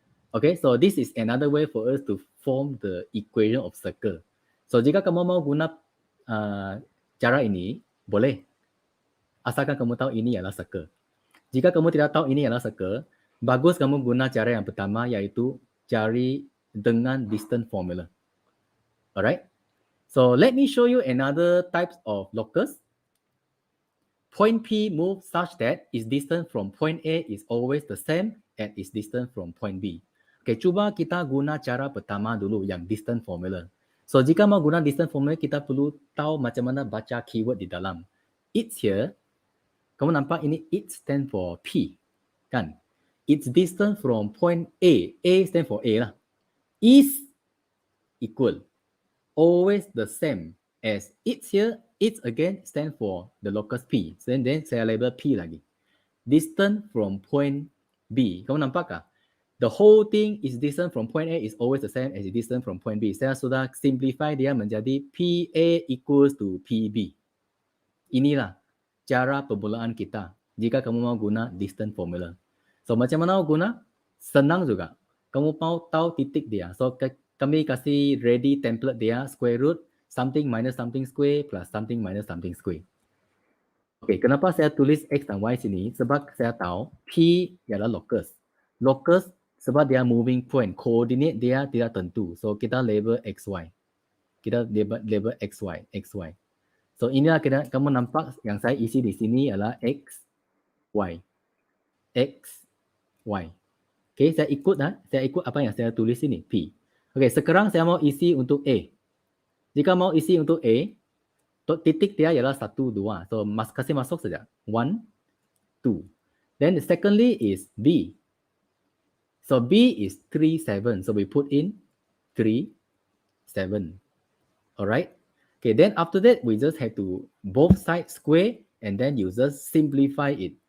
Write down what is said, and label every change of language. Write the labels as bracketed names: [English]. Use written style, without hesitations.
[English] Okay, so this is another way for us to form the equation of circle. [Malay] So jika kamu mau guna cara ini, boleh. Asalkan kamu tahu ini adalah circle. Jika kamu tidak tahu ini adalah circle, bagus kamu guna cara yang pertama, iaitu cari dengan distance formula. [English] Alright? So let me show you another types of locus. Point P moves such that its distance from point A is always the same and its distance from point B. [Malay] Okay, cuba kita guna cara pertama dulu, yang distance formula. So jika mau guna distance formula, kita perlu tahu macam mana baca keyword di dalam. [English] It's here. [Malay] Kamu nampak ini, [English] it stand for P, [Malay] kan? [English] Its distance from point A. A stand for A lah. Is equal. Always the same as it's here. It's again stand for the locus P. [Malay] Then saya label P lagi. [English] Distance from point B. [Malay] Kamu nampak kah? [English] The whole thing is distance from point A is always the same as the distance from point B. [Malay] Saya sudah simplify dia menjadi PA equals to PB. Inilah cara permulaan kita jika kamu mau guna distance formula. So macam mana guna? Senang juga. Kamu mau tahu titik dia. So kami kasih ready template dia, [English] square root, something minus something square plus something minus something square. [Malay] Okay, kenapa saya tulis X dan Y sini? Sebab saya tahu P ialah locus. Locus sebab dia moving point, koordinat dia tidak tentu. So kita label XY. Kita label XY, XY. So inilah kamu nampak yang saya isi di sini adalah X, Y. X, Y. Okay, saya ikut apa yang saya tulis sini, P. Okay, sekarang saya mau isi untuk A. Jika mau isi untuk A, titik dia ialah 1, 2. So kasih masuk saja. 1, 2. [English] Then secondly is B. So B is 3, 7. So we put in 3, 7. Alright? Okay, then after that, we just have to both sides square and then you just simplify it.